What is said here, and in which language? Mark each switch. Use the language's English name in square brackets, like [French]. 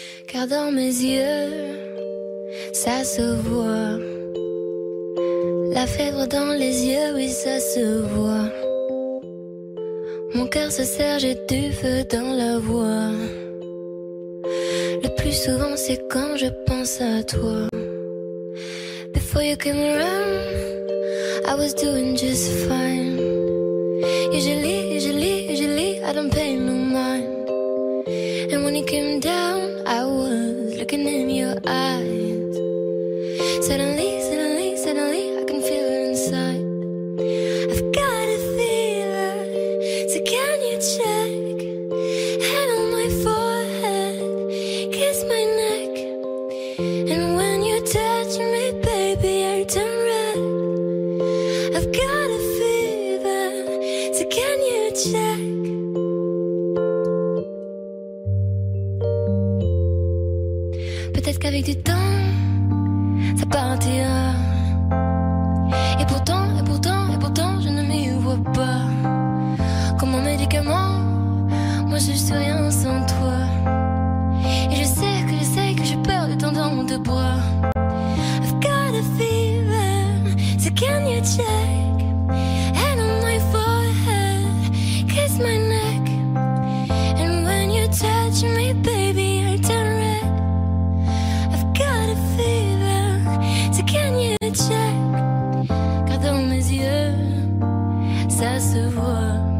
[French] Car dans mes yeux, ça se voit. La fièvre dans les yeux, oui, ça se voit. Mon cœur se serre, j'ai du feu dans la voix. Le plus souvent, c'est quand je pense à toi. [English] Before you came around, I was doing just fine. Usually, I don't pay no mind. And when you came down, I was looking in your eyes. Suddenly, I can feel it inside. I've got a fever, so can you check? Hand on my forehead, kiss my neck. And when you touch me, baby, I turn red. I've got a fever, so can you check? [French] Peut-être qu'avec du temps, ça partira. Et pourtant, je ne m'y vois pas. Comme un médicament, moi je suis rien sans toi. Et je sais que j'ai peur de tendre dans tes bras. [English] I've got a fever, so can you check? Hand on my forehead, kiss my neck. And when you touch me, baby, I turn red. I've got a fever, so can you check? [French] Car dans mes yeux, ça se voit.